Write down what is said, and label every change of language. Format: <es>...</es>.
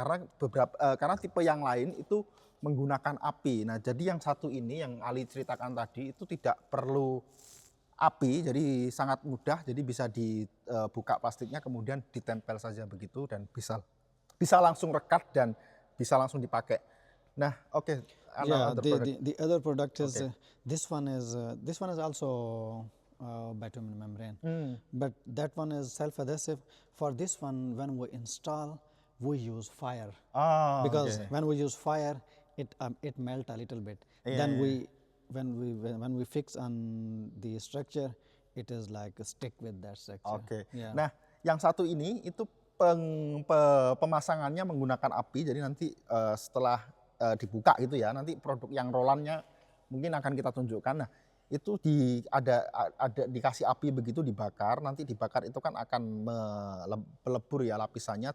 <id>Karena tipe yang lain itu menggunakan api. Nah jadi yang satu ini yang Ali ceritakan tadi itu tidak perlu api, jadi sangat mudah, jadi bisa dibuka plastiknya kemudian ditempel saja begitu dan bisa langsung rekat dan bisa langsung dipakai. Nah, oke.</id> <en>Yeah, the other product is this one is also bitumen membrane, but that one is self-adhesive. For this one, when we install, we use fire because when we use fire, it melt a little bit. Then when we fix on the structure, it is like a stick with that structure.</en> <id>Oke. Nah, yang satu ini itu pemasangannya menggunakan api. Jadi nanti setelah dibuka gitu ya, nanti produk yang rolannya mungkin akan kita tunjukkan. Nah, itu ada dikasih api begitu dibakar. Nanti dibakar itu kan akan melebur ya lapisannya.</id>